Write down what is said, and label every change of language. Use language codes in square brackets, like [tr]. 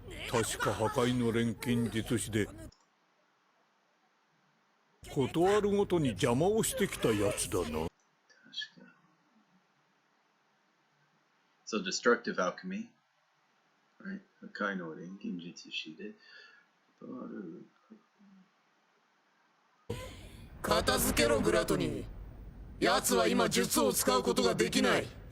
[ja] 確か破壊の錬金術師で断るごとに邪魔をしてきたやつだな。 [en] So destructive alchemy, right? [ja] 破壊の錬金術師で断る。片付けろグラトニー。奴は今術を使うことができない。